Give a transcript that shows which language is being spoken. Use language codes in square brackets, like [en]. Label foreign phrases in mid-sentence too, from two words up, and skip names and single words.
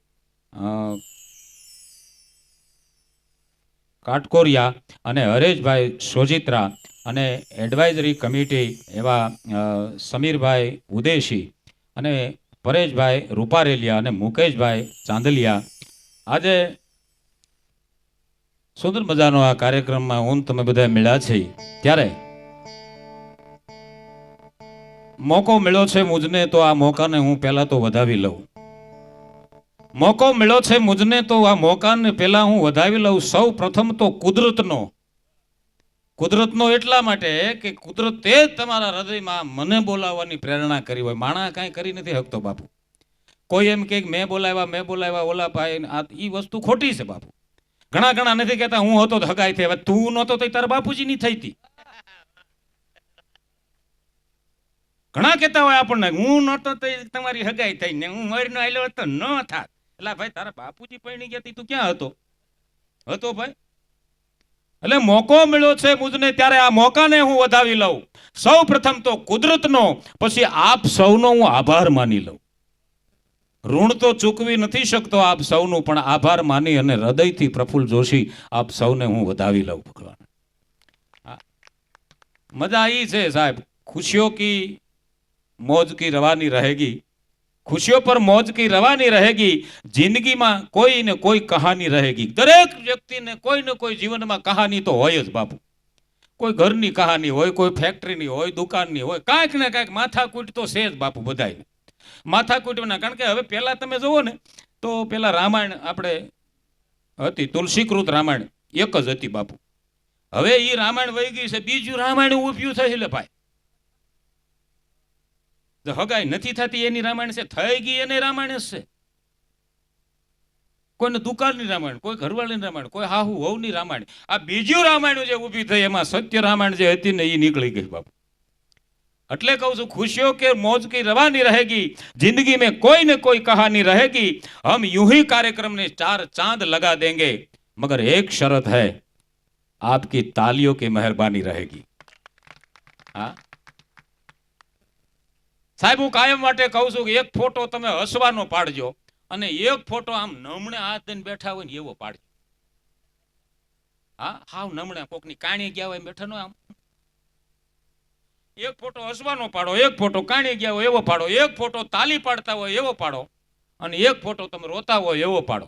[gu] કાટકોરિયા અને હરેશભાઈ સોજિત્રા અને એડવાઇઝરી કમિટી એવા સમીરભાઈ ઉદેશી અને પરેશભાઈ રૂપારેલિયા અને મુકેશભાઈ ચાંદલિયા. આજે સુંદર મજાનો આ કાર્યક્રમ મેં હું તમે બધા મળ્યા છે ત્યારે મોકો મળ્યો છે મુજને તો આ મોકાને હું પહેલા તો વધાવી લઉં. મોકો મળ્યો છે મુજને તો આ મોકાને પહેલા હું વધાવી લઉં. સૌ પ્રથમ તો કુદરતનો એટલા માટે કે કુદરતે તમારા હૃદયમાં મને બોલાવવાની પ્રેરણા કરી હોય. માણા કાંઈ કરી નથી શકતો બાપુ. કોઈ એમ કે મેં બોલાવ્યા ઓલા ભાઈ, આ ઈ વસ્તુ ખોટી છે બાપુ. ઘણા ઘણા નથી કહેતા હું હતો તો હગાઈ થઈ, તું નહોતો તો તારા બાપુજીની થઈ થી. ઘણા કહેતા હોય આપણે હું નહોતો તો તમારી હગાઈ થઈ ને હું મરીને આયલો તો ન થાત. એલા ભાઈ તારા બાપુજી પઈણી ગયા તું ક્યાં હતો ભાઈ. એટલે મોકો મળ્યો છે મુજને ત્યારે આ મોકાને હું વધાવી લઉં. સૌ પ્રથમ તો કુદરતનો, પછી આપ સૌનો હું આભાર માની લઉં. ઋણ તો ચૂકવી નથી શકતો આપ સૌનું, પણ આભાર માની અને હૃદયથી પ્રફુલ્લ જોશી આપ સૌને હું વધાવી લઉં. ભગવાન મજા आई છે સાહેબ. [hi] खुशियों की मौज की रवानी रहेगी, खुशियों पर मौज की रवानी रहेगी. जिंदगी में कोई ने कोई कहानी रहेगी. [gu] દરેક વ્યક્તિને કોઈ જીવનમાં કહાની તો હોય જ બાપુ. કોઈ ઘરની કહાની હોય, કોઈ ફેક્ટરીની હોય, દુકાનની હોય, કાંઈક ને કાંઈક માથાકૂટ તો છે જ બાપુ બધાઈ. માથાકૂટના. કારણ કે હવે પહેલા તમે જુઓ ને તો પેલા રામાયણ આપણે હતી, તુલસીકૃત રામાયણ એક જ હતી બાપુ. હવે એ રામાયણ વહી ગઈ છે, બીજું રામાયણ ઊભ્યું થશે. એટલે ભાઈ હગાઈ નથી થતી એની રામાયણ છે, થઈ ગઈ એને રામાયણ જ છે. કોઈને દુકાળની રામાયણ, કોઈ ઘરવાળીની રામાયણ, કોઈ હાહુ વહુની રામાયણ. આ બીજું રામાયણ જે ઊભી થઈ એમાં સત્ય રામાયણ જે હતી ને એ નીકળી ગઈ બાપુ. એટલે કહું છું, [hi] खुशियों के मौज की रवानी रहेगी, जिंदगी में कोई न कोई कहानी रहेगी, हम यूं ही कार्यक्रम ने 4 चांद लगा देंगे, मगर एक शर्त है, आपकी तालियों की मेहरबानी रहेगी. [gu] हाँ સાહેબ, હું કાયમ માટે કહું છું કે એક ફોટો તમે હસવાનો પાડજો અને એક ફોટો આમ નમણે હાથ દઈને બેઠા હોય ને એવો પાડજો. હા, હાવ નમણે કોકની કાણી ગયા હોય બેઠા નો આમ. એક ફોટો હસવાનો પાડો, એક ફોટો કાણી ગયા હોય એવો પાડો, એક ફોટો તાલી પાડતા હોય એવો પાડો અને એક ફોટો તમે રોતા હોય એવો પાડો.